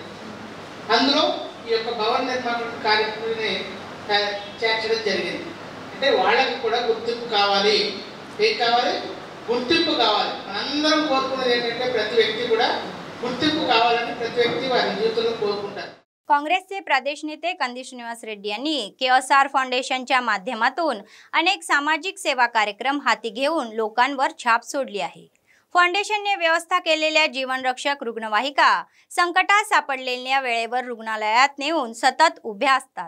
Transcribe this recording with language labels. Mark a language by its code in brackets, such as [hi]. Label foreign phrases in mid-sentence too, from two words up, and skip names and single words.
[te] అందులో ఈ యొక్క భవన నిర్మాణ కార్యక్రమాన్ని చేర్చడం జరిగింది. అంటే వాళ్ళకి కూడా గుర్తింపు కావాలి. ఏం కావాలి? గుర్తింపు కావాలి. మనందరం కోరుకునేది ఏంటంటే ప్రతి వ్యక్తి కూడా గుర్తింపు కావాలని ప్రతి వ్యక్తి వారి జీవితంలో కోరుకుంటారు. [mr] काँग्रेसचे प्रदेश नेते कंदी श्रीनिवास रेड्डी यांनी KSR फाउंडेशनच्या माध्यमातून अनेक सामाजिक सेवा कार्यक्रम हाती घेऊन लोकांवर छाप सोडली आहे. फाउंडेशनने व्यवस्था केलेल्या जीवनरक्षक रुग्णवाहिका संकटात सापडलेल्या वेळेवर रुग्णालयात नेऊन सतत उभ्या असतात.